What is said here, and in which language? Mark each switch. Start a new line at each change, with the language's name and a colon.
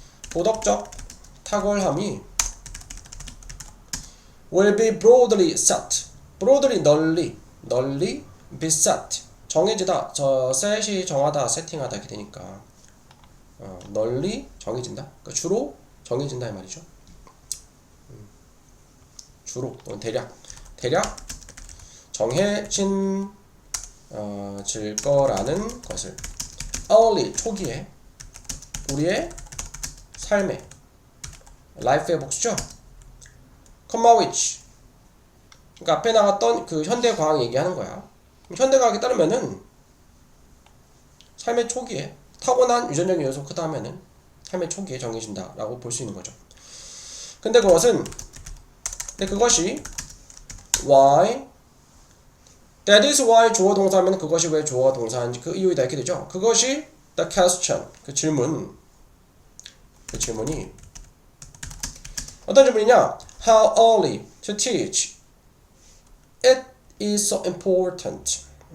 Korean: 도덕적 탁월함이
English: will be broadly set,
Korean: broadly 널리
English: be set,
Korean: 정해지다. 저 set이 정하다, 세팅하다 이렇게 되니까 널리 정해진다. 그러니까 주로 정해진다 이 말이죠. 주로 또는 대략 정해진 질 거라는 것을. early 초기에 우리의 삶의 life의 복수죠.
English: comma which,
Korean: 그러니까 앞에 나왔던 그 현대 과학 얘기하는 거야. 현대 과학에 따르면은 삶의 초기에 타고난 유전적인 요소 그 다음에는 삶의 초기에 정해진다라고 볼 수 있는 거죠. 근데 그것이
English: why, that is why
Korean: 주어 동사면 그것이 왜 주어 동사인지 그 이유이다 이렇게 되죠. 그것이
English: the question,
Korean: 그 질문이 어떤 질문이냐?
English: How early to teach it is so important.